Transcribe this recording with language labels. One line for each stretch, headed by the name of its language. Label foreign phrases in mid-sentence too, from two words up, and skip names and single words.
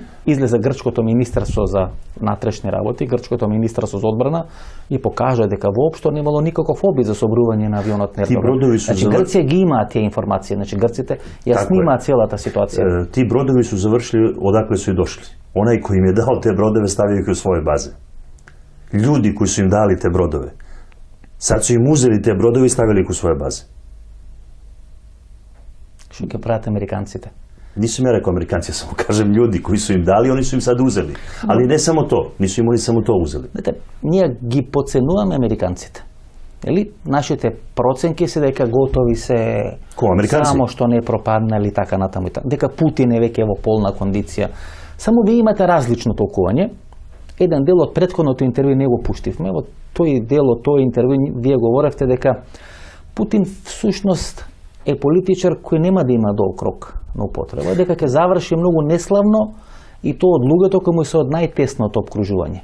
Macedonian: Излезе грчкото министерство за внатрешни работи, грчкото министерство за одбрана и покажа дека воопшто не имало никаков обид за соборување на авионот на Ердоган. Значи Грција ги имаат тие информации, значи грците ја снимаат целата ситуација.
Serbian: Ти бродови су завршили одакле су и дошли. Онај кој им е дал те бродове ставио ги у своје базе. Ljudi koji su im dali te brodove, sad su im uzeli te brodove i stavili ih u svoje baze.
Macedonian: Што ќе прават американците?
Serbian: Nisam ja rekao Amerikanci, ja samo kažem ljudi koji su im dali, oni su im sad uzeli. Ali ne samo to, nisu im oni samo to uzeli.
Macedonian: Знаете, ние ги подценуваме американците. Или нашите проценки се дека готови се само што не пропаднали така натаму и така. Дека Путин е веќе во полна кондиција. Само ви имате различно толкување. Еден дел од претходното интервју не го пуштивме. Во тој дел од тој интервју вие говоревте дека Путин всушност е политичар кој нема да има долг рок на употреба, дека ќе заврши многу неславно и тоа од луѓето кои му се од најтесното обкружување.